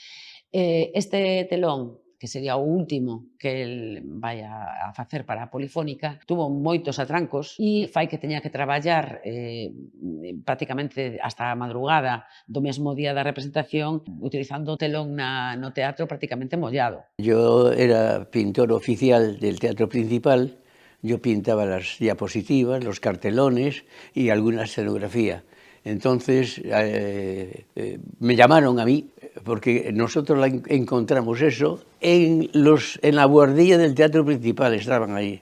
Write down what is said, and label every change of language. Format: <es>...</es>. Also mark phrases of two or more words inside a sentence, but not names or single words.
<gl>Este telón, que sería o último que el vai a facer para a Polifónica, tuvo moitos atrancos e fai que teña que traballar prácticamente hasta a madrugada do mesmo día da representación, utilizando o telón no teatro prácticamente mollado.</gl> <es>Yo era pintor oficial del Teatro Principal, yo pintaba las diapositivas, los cartelones y alguna escenografía. Entonces me llamaron a mí porque nosotros encontramos eso en la buhardilla del Teatro Principal, estaban ahí.</es>